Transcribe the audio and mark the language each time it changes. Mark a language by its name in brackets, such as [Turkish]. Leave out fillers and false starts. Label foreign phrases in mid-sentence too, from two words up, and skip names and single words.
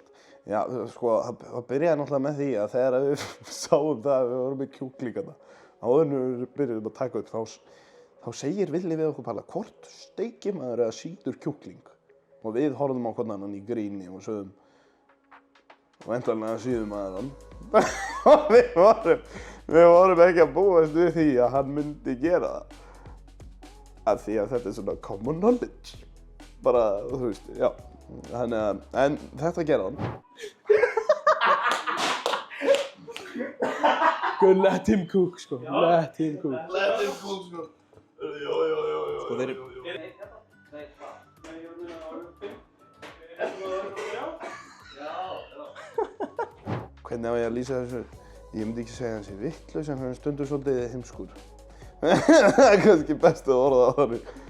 [Icelandic] Já, sko, það byrjaði náttúrulega með því að þegar við sáum það að við vorum með kjúklingana, áður en við byrjuðum að taka upp, þá segir Villi við okkur Palla, hvort steikir maður eða sýtur kjúkling? Og við horfðum á hvern annan í gríni og sögðum, og endanlega síðum maður hann. Og við vorum ekki að búast við því að hann myndi gera það. Af því að þetta er svona [English] common knowledge. [Icelandic] Bara, þú veist, já. Þannig að, en þetta gerði hann. [English] Go let him cook, sko. Let him cook. Let him cook, [Icelandic] sko. Jó. Sko þeir... Hvernig á ég að lýsa þessu? Ég myndi ekki segja hans í vittlaus en hann stundur svolítið heimskur. Það er kannski best að orða það þannig.